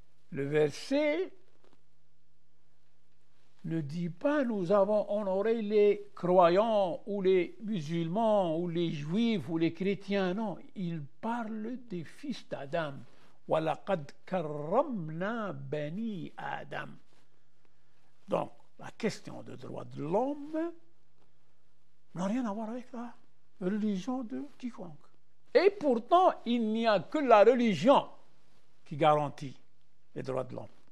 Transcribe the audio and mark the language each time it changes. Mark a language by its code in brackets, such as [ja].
[fr] Le verset ne dit pas nous avons honoré les croyants ou les musulmans ou les juifs ou les chrétiens. Non, il parle des fils d'Adam. [ar] وَلَقَدْ كَرَّمْنَا بَنِي Adam. [fr] Donc, la question des droits de l'homme n'a rien à voir avec la religion de quiconque. Et pourtant, il n'y a que la religion qui garantit les droits de l'homme.